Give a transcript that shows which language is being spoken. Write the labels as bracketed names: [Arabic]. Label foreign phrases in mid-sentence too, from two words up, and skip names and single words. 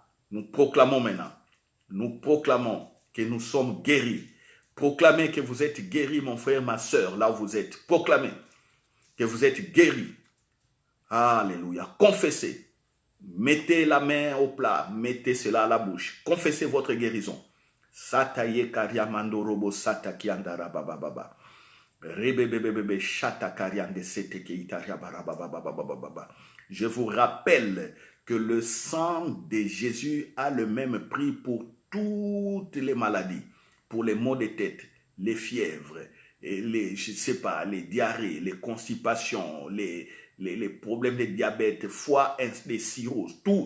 [French] Nous proclamons maintenant. Nous proclamons que nous sommes guéris. Proclamez que vous êtes guéris, mon frère, ma soeur, là où vous êtes. Proclamez que vous êtes guéris. Alléluia. Confessez. Mettez la main au plat. Mettez cela à la bouche. Confessez votre guérison. Sataye kariamando robo sata kiandara baba. Rebebebebe chata kariande sete ke itaria baba. Je vous rappelle que le sang de Jésus a le même prix pour toutes les maladies, pour les maux de tête, les fièvres, et les diarrhées, les constipations, les problèmes de diabète, foie, les cirrhoses, tout.